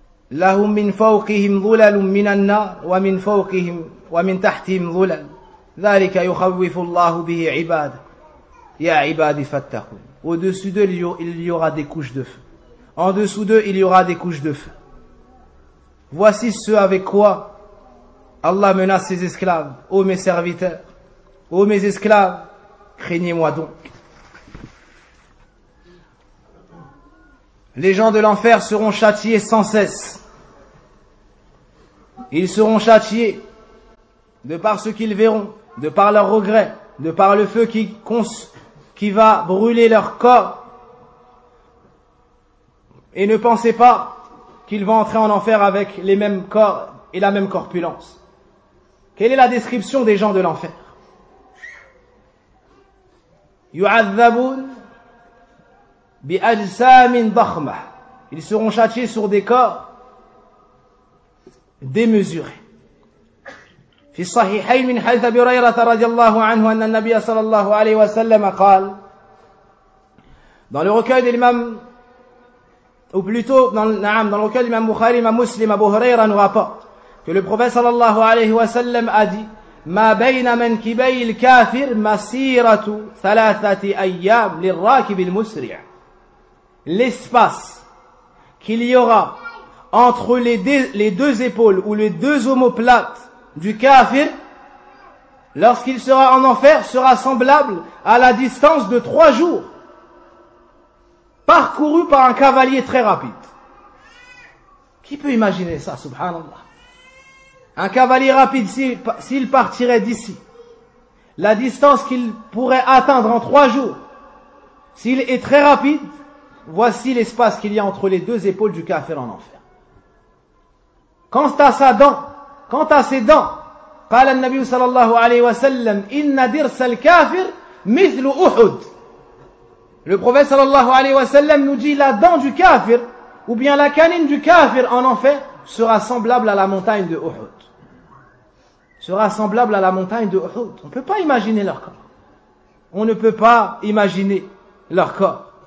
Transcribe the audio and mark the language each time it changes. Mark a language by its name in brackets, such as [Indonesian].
[Arabic] لهم من فوقهم ظلل من النار ومن فوقهم ومن تحتهم ظلل ذلك يخوف الله به عباد يا عبادي فاتقون. [French] Au-dessus d'eux, il y aura des couches de feu. En dessous d'eux, il y aura des couches de feu. Voici ce avec quoi Allah menace ses esclaves. Ô mes serviteurs, ô mes esclaves, craignez-moi donc. Les gens de l'enfer seront châtiés sans cesse. Ils seront châtiés de par ce qu'ils verront, de par leurs regrets, de par le feu qui va brûler leur corps. Et ne pensez pas qu'ils vont entrer en enfer avec les mêmes corps et la même corpulence. Quelle est la description des gens de l'enfer? [Arabic] Yu'adhabun bi'ajsamin dakhma. [French] Ils seront châtiés sur des corps démesurés. [Arabic] في الصحيحين من حديث أبي هريرة رضي الله عنه أن النبي صلى الله عليه وسلم قال [French] dans le recueil de l'imam ou plutôt dans le recueil de l'imam Bukhari, l'imam Muslim, Abu Huraira nous rapporte que le prophète صلى الله عليه وسلم a dit [Arabic] ما بين منكبي الكافر مسيرة ثلاثة أيام للراكب المسرع. [French] L'espace qu'il y aura entre les deux épaules ou les deux omoplates du kafir, lorsqu'il sera en enfer, sera semblable à la distance de 3 jours, parcourue par un cavalier très rapide. Qui peut imaginer ça, subhanallah? Un cavalier rapide, s'il partirait d'ici, la distance qu'il pourrait atteindre en 3 jours, s'il est très rapide, voici l'espace qu'il y a entre les deux épaules du kafir en enfer. Quant à ses dents, [Arabic] قال النبي صلى الله عليه وسلم إن درس الكافر مثل أحد. [French] Le prophète صلى الله عليه وسلم nous dit la dent du kafir ou bien la canine du kafir en enfer sera semblable à la montagne de Uhud. Sera semblable à la montagne de Uhud. On ne peut pas imaginer leur corps. On ne peut pas imaginer leur corps.